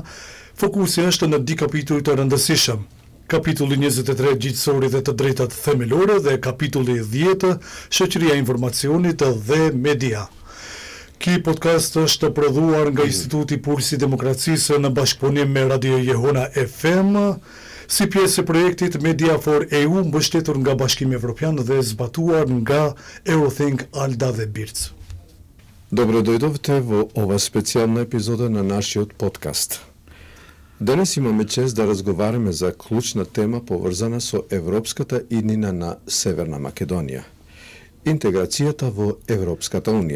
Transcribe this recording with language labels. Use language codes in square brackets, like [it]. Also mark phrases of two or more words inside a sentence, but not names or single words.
[sq] Fokusi është në di kapituj të rëndësishëm. Kapitulli 23 gjithësori dhe të drejtat themelore dhe kapitulli 10 shoqëria e informacionit dhe media. Ky podcast është prodhuar nga Instituti Pulsi i Demokracisë në bashkëpunim me Radio Jehona FM, si pjesë e projektit Media for EU, mbështetur nga Bashkimi Evropian dhe zbatuar nga Eurothink, Alda dhe Birc. [mk] Добро дојдовте во ова специјална епизода на нашиот подкаст. Денес имаме чест да разговараме за клучна тема поврзана со европската иднина на Северна Македонија – интеграцијата во Европската Унија.